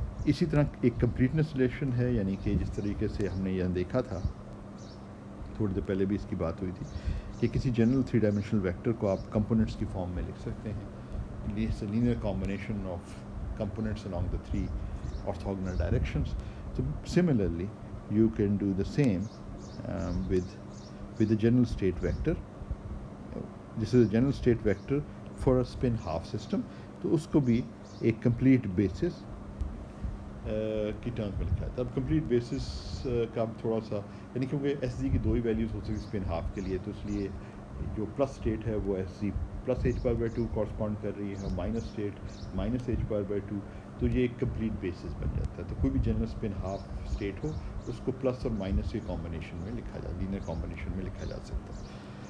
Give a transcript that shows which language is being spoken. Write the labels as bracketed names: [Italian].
[Urdu] اسی طرح ایک کمپلیٹنس ریلیشن ہے یعنی کہ جس طریقے سے ہم نے یہاں دیکھا تھا تھوڑی دیر پہلے بھی اس کی بات ہوئی تھی کہ کسی جنرل 3 ڈائمینشنل ویکٹر کو آپ کمپوننٹس کی فارم میں لکھ سکتے ہیں. [English] Linear combination of components along the 3 orthogonal directions. [Urdu] تو [English] Similarly you can do the same with the general state vector. This is a general state vector for a spin half system. [Urdu] تو اس کو بھی ایک complete basis کی terms میں لکھا جاتا ہے. اب کمپلیٹ بیسس کا تھوڑا سا یعنی کیونکہ ایس جی کی دو ہی ویلیوز ہو سکتی اسپن ہاف کے لیے, تو اس لیے جو پلس اسٹیٹ ہے وہ S جی plus H bar by two correspond کر رہی ہے, minus state minus H bar by two, تو یہ ایک کمپلیٹ بیسس بن جاتا ہے. تو کوئی بھی جنرل اسپن ہاف اسٹیٹ ہو اس کو پلس اور مائنس کے کمبینیشن میں لکھا جا لینئر کمبینیشن میں لکھا جا سکتا ہے.